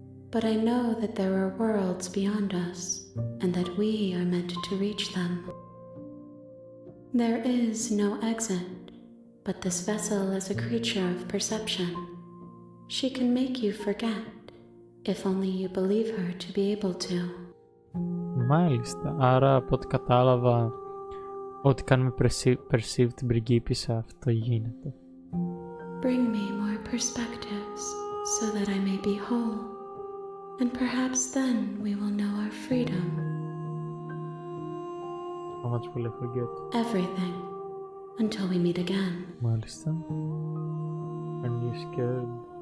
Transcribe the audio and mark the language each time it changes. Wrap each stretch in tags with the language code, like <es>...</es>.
<en>But I know that there are worlds beyond us, and that we are meant to reach them. There is no exit, but this vessel is a creature of perception. She can make you forget, if only you believe her to be able to.</en> <el>Μάλιστα. Άρα από ό,τι κατάλαβα, ό,τι κάνουμε perceive την πριγκίπισσα, αυτό γίνεται.</el> <en>Bring me more perspectives, so that I may be whole, and perhaps then we will know our freedom. How much will I forget? Everything, until we meet again.</en> <el>Μάλιστα.</el> <en>Are you scared?</en>